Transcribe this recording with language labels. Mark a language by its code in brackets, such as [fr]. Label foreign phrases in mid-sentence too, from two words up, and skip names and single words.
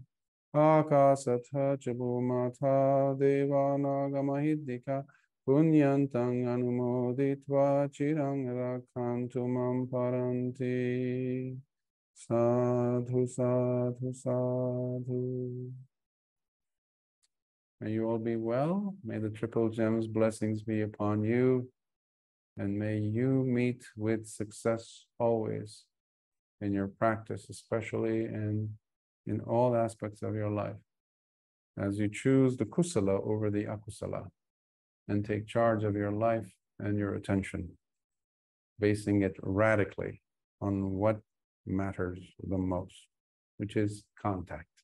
[pi] Akasatha chibu mata Deva nagamahidika punyantang anumoditva chirang rakhantu mam paranti. Sadhu, sadhu, sadhu. [en] May you all be well. May the Triple Gems blessings be upon you. And may you meet with success always in your practice, especially and in all aspects of your life, as you choose the kusala over the akusala, and take charge of your life and your attention, basing it radically on what matters the most, which is contact.